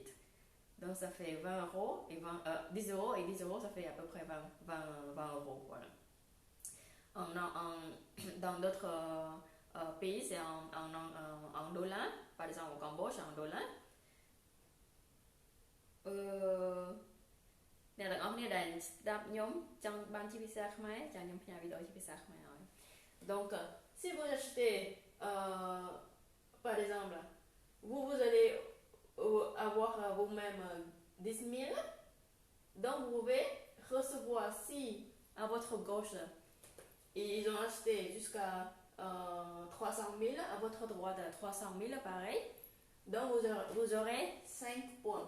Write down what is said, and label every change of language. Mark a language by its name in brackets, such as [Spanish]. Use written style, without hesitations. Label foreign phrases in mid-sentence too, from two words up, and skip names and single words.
[French] Donc ça fait 20 euros, et 10 euros, et 10 euros, ça fait à peu près 20 euros. Voilà. Dans d'autres pays, c'est en dollars. Par exemple, au Cambodge, en dollars. [Khmer] អ្នកទាំងអស់គ្នាដែលស្ដាប់ខ្ញុំចង់បានជាភាសាខ្មែរចាខ្ញុំផ្ញើវីដេអូជាភាសាខ្មែរឲ្យ [French] donc si vous achetez par exemple vous allez avoir vous-même 10 000, donc vous pouvez recevoir si à votre gauche ils ont acheté jusqu'à 300 000, à votre droite 300 000 pareil, donc vous aurez 5 points.